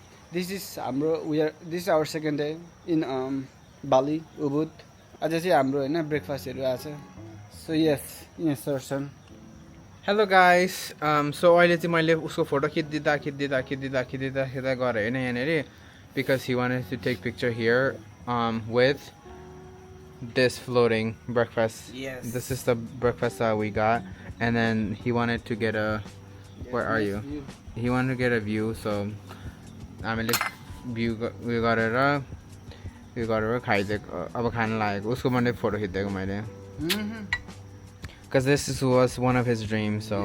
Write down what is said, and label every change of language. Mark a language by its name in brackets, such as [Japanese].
[English] This is our second day in Bali, Ubud. [Nepali] आज चाहिँ हाम्रो हैन ब्रेकफास्टहरु आछ. [English] So yes sir. [Nepali] Hello guys so अहिले चाहिँ मैले उसको फोटो खिच्दिँदा गरे हैन यहाँनेरि [English] because he wanted to take picture here with this floating breakfast. Yes. This is the breakfast that we got, and then he wanted to get a where are you? He wanted to get a view, so हामीले view we got it [Nepali] खाइदिएको अब खान लागेको उसको मैले photo खिच्दिएको मैले [English] because this was one of his dreams, so